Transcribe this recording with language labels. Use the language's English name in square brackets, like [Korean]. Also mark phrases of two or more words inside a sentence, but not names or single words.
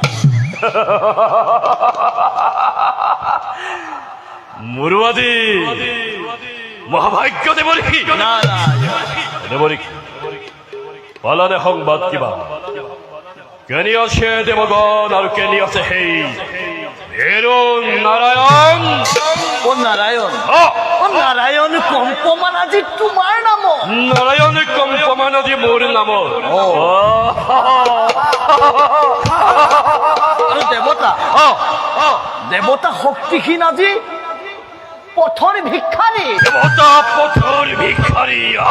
[Assamese] মুরুবাদী মহাভাগ্য দেবরিখি দেবরিখি পালনে সংবাদ কিবা কেনি আছে দেৱগণ আৰু কেনি আছে সেই হেৰু নাৰায়ণ। ও নারায়ণ, ও নারায়ণ কম্পমান আজি তোমাৰ নাম। নাৰায়ণ কম্পমান আজি মোৰ নাম। আৰু দেৱতা দেৱতা শক্তিহীন আজি পথৰ ভিক্ষাৰী। দেৱতা পথৰ ভিক্ষাৰী।